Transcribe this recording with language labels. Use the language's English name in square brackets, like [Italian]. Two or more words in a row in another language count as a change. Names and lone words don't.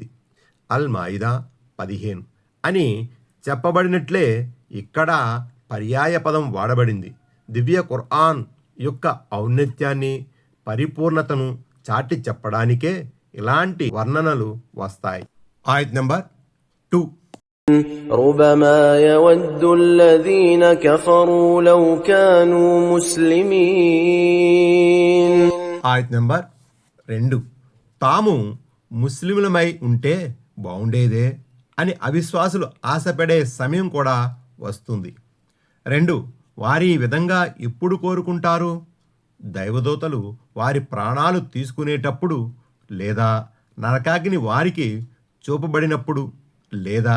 [Telugu] అల్ మాయిదా 15 అని చెప్పబడినట్లే ఇక్కడ పర్యాయ పదం వాడబడింది. దివ్య ఖుర్ఆన్ యొక్క ఔన్నత్యాన్ని, పరిపూర్ణతను చాటి చెప్పడానికే ఇలాంటి వర్ణనలు వస్తాయి. ఆయత్ నంబర్ 2. [Arabic] ربما يود الذين كفروا لو كانوا مسلمين. [Telugu] ఆయత్ నంబర్ 2. తాము ముస్లింలమై ఉంటే బాగుండేదే అని అవిశ్వాసులు ఆశపడే సమయం కూడా వస్తుంది. 2. వారి విధంగా ఎప్పుడు కోరుకుంటారు? దైవదూతలు వారి ప్రాణాలు తీసుకునేటప్పుడు, లేదా నరకాగ్ని వారికి చూపబడినప్పుడు, లేదా